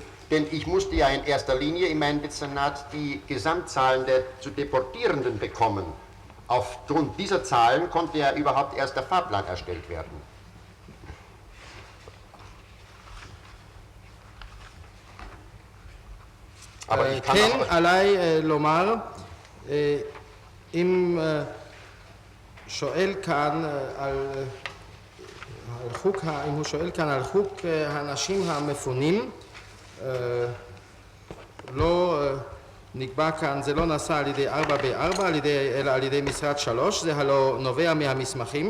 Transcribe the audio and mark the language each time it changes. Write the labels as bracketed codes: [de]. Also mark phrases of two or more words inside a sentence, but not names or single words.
[de] Denn ich musste ja in erster Linie in meinem Dezernat die Gesamtzahlen der zu Deportierenden bekommen. Aufgrund dieser Zahlen konnte ja überhaupt erst der Fahrplan erstellt werden. Aber ich kann [he] כן, [de] auch... [he] עליי לומר, אם שואל כאן אם הוא שואל כאן על חוק האנשים המפונים, לא נקבע כאן, זה לא נעשה על ידי 4B4 אלא על ידי משרד 3, זה הלא נובע מהמסמכים.